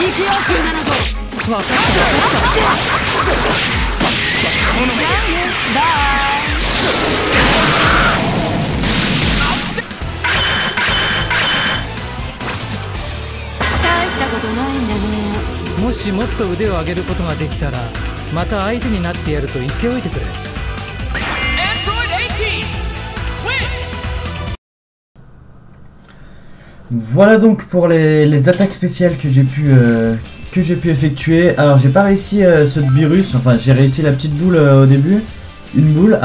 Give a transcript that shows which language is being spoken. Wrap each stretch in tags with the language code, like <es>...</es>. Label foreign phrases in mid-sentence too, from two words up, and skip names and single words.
<ja>力量97号。わかった。バイ。大したことないんだね。もしもっと腕を上げることができたらまた相手になってやると言っておいてくれ。</ja> <fr>Voilà donc pour les attaques spéciales que j'ai pu effectuer. Alors j'ai pas réussi ce virus, enfin j'ai réussi la petite boule au début, une boule.</fr>